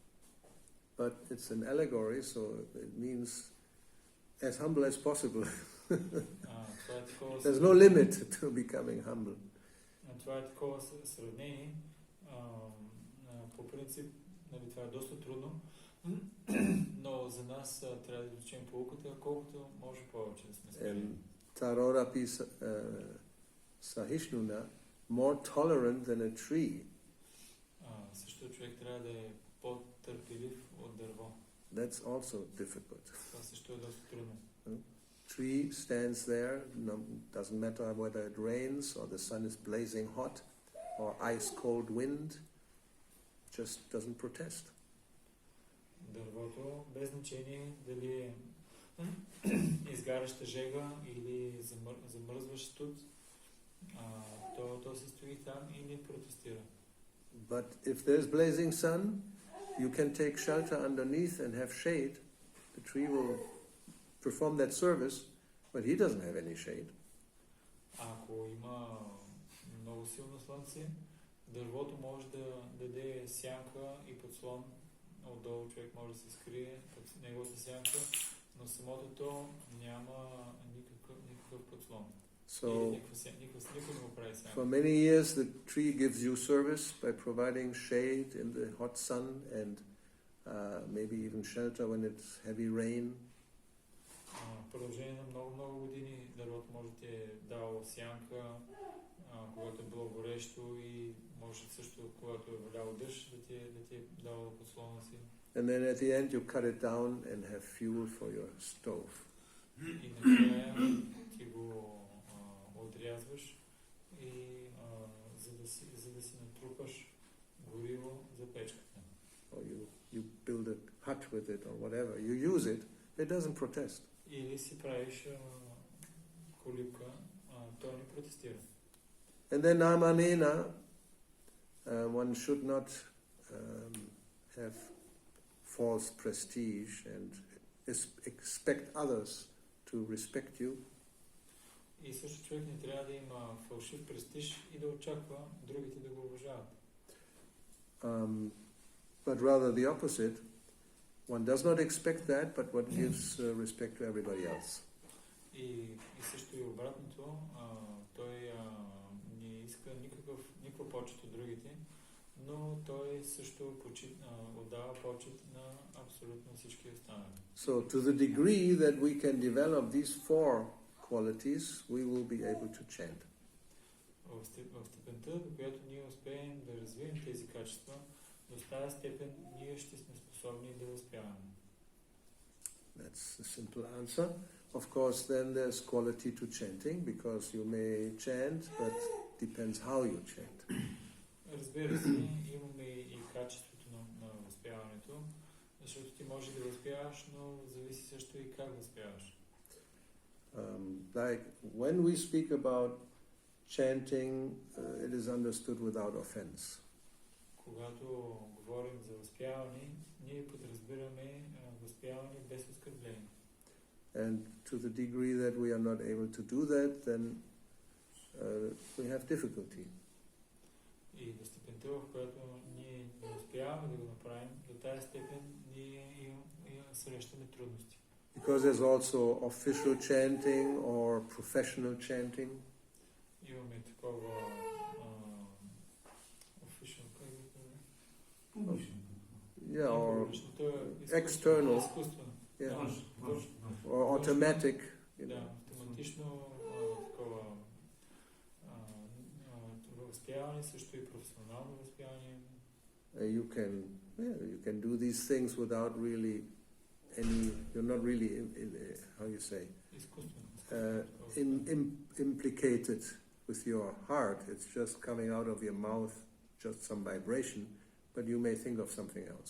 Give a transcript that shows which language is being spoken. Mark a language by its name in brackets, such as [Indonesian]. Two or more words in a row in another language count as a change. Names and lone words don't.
[English] But it's an allegory, so it means as humble as possible. [Bulgarian] Това е такова [English] There's no limit to becoming humble. [Bulgarian] Това е такова сравнение. По принцип, нали, това е доста трудно, но за нас трябва да изучим поуката, колкото може повече да сме смирени. [Sanskrit] Tarorapi sahishnuna, [English] more tolerant than a tree. [Bulgarian] Също човек трябва да е по-търпелив от дърво. [English] That's also difficult. [Bulgarian] Това също е доста трудно. [English] Tree stands there, doesn't matter whether it rains or the sun is blazing hot or ice cold wind, just doesn't protest. [Bulgarian] Дървото, без значение дали е изгаряща жега или замръзващ студ, то се стои там и не протестира. [English] But if there's blazing sun, you can take shelter underneath and have shade. The tree will perform that service, but he doesn't have any shade. [Bulgarian] Ако има много силно слънце, дървото може да даде сянка и подслон. Отдолу човек може да се скрие под неговата сянка, но самото то няма никакъв подслон. [English] So, for many years the tree gives you service by providing shade in the hot sun and maybe even shelter when it's heavy rain. [Bulgarian] В продължение на много години дървото може да ти е дало сянка, когато е било горещо, и може също, когато е валял дъжд, да ти е дало подслона си. [English] And then at the end you cut it down and have fuel for your stove. [Bulgarian] И накрая ти го отрязваш и за да си натрупаш гориво за печката. [English] Or you build a hut with it or whatever. You use it, it doesn't protest. [Bulgarian] Или си правиш колибка, той не протестира. [English] And then namanena, one should not have false prestige and expect others to respect you. [Bulgarian] И също човек не трябва да има фалшив престиж и да очаква другите да го уважават. [English] But rather the opposite. One does not expect that, but one gives respect to everybody else. [Bulgarian] И също и обратното, той не иска никаква почет от другите, но той също отдава почет на абсолютно всички останали. [English] So to the degree that we can develop these four qualities, we will be able to chant. [Bulgarian] В степента, до която ние успеем да развием тези качества, до тази степен ние ще сме способни да възпяваме. [English] That's a simple answer. Of course, then there's quality to chanting, because you may chant, but depends how you chant. [Bulgarian] Разбира се, имаме и качеството на възпяването, защото ти може да възпяваш, но зависи също и как възпяваш. [English] Like when we speak about chanting, it is understood without offense. [Bulgarian] Когато говорим за възпяване, ние подразбираме възпяване без оскърбление. [English] And to the degree that we are not able to do that, then we have difficulty. [Bulgarian] И до степента, в която ние не успяваме да го направим, до тази степен ние срещаме трудности. [English] Because there's also official chanting or professional chanting. [Bulgarian] Имаме такова official, [English] Yeah, or external, yeah, or automatic. [Bulgarian] Да, автоматично такова възпяване, също и професионално възпяване. [English] You can do these things without really you're not really how you say, implicated with your heart. It's just coming out of your mouth, just some vibration, but you may think of something else.